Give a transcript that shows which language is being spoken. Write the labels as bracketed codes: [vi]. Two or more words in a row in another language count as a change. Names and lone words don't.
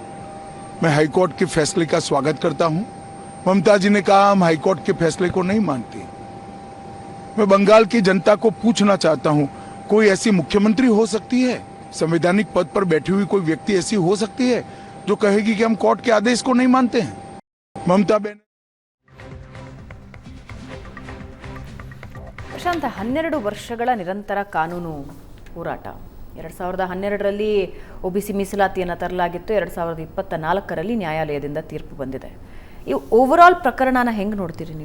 [hi] मैं हाईकोर्ट के फैसले का स्वागत करता हूं। ममता जी ने कहा हम हाईकोर्ट के फैसले को नहीं मानते। मैं बंगाल की जनता को पूछना चाहता हूं, कोई ऐसी मुख्यमंत्री हो सकती है, संवैधानिक पद पर बैठी हुई कोई व्यक्ति ऐसी हो सकती है जो कहेगी कि हम कोर्ट के आदेश को नहीं मानते हैं? ममता बहन [kn] ಪ್ರಶಾಂತ್, 12 ವರ್ಷಗಳ ನಿರಂತರ ಕಾನೂನು ಹೋರಾಟ. 2012ರಲ್ಲಿ ಒಬಿಸಿ ಮೀಸಲಾತಿಯನ್ನು ತರಲಾಗಿತ್ತು. 2024ರಲ್ಲಿ ನ್ಯಾಯಾಲಯದಿಂದ ತೀರ್ಪು ಬಂದಿದೆ. ಈ ಓವರಾಲ್ ಪ್ರಕರಣನ ಹೆಂಗೆ ನೋಡ್ತೀರಿ ನೀವು?